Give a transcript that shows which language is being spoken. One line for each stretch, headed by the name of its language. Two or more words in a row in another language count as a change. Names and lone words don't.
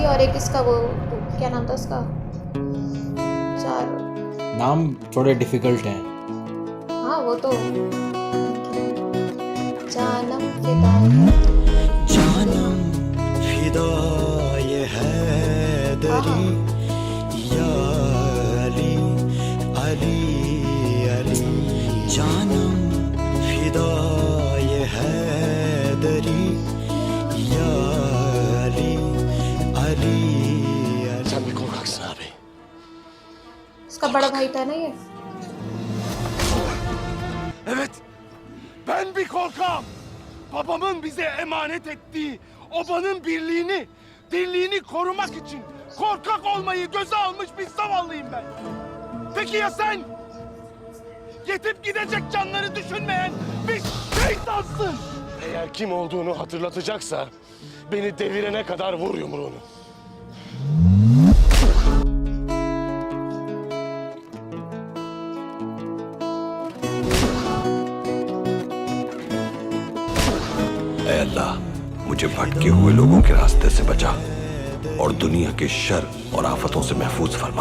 Hindi: और एक इसका वो क्या नाम था उसका, चार नाम थोड़े डिफिकल्ट हैं। हाँ वो तो जानम फिदाए हैदरी या अली अली अली जानम फिदाए हैदरी या अली अली अली।
Turkish: Sen bir korkaksın abi.
Hindi: इसका बड़ा भाई था ना ये।
Turkish: Evet, ben bir korkam. Babamın bize emanet ettiği obanın dirliğini korumak için korkak olmayı göze almış bir zavallıyım ben. Peki ya sen? Yetip gidecek canları düşünmeyen bir şeytansın. Eğer kim olduğunu hatırlatacaksa beni devirene kadar vur yumruğunu.
Hindi: ऐ अल्लाह, मुझे भटके हुए लोगों के रास्ते से बचा और दुनिया के शर और आफतों से महफूज फरमा।